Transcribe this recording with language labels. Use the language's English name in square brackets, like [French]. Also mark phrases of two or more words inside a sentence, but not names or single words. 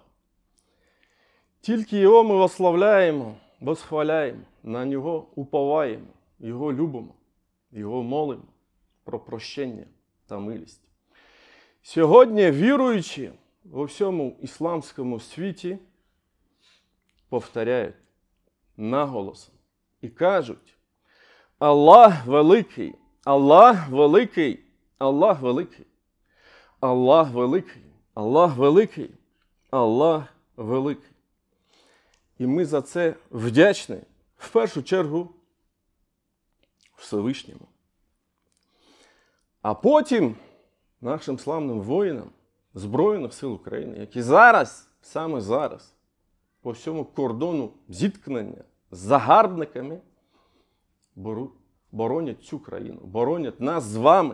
[Ukrainian] Тільки Його ми восславляємо, восхваляємо, на Нього уповаємо, Його любимо, Його молимо про прощення та милість. Сьогодні віруючі во всьому ісламському світі повторяють наголосом і кажуть: Аллах великий, Аллах великий, Аллах великий, Аллах великий, Аллах великий, Аллах великий. І ми за це вдячні, в першу чергу, Всевишньому. А потім нашим славним воїнам Збройних сил України, які зараз, саме зараз, по всьому кордону зіткнення з загарбниками боронять цю країну, боронять нас з вами.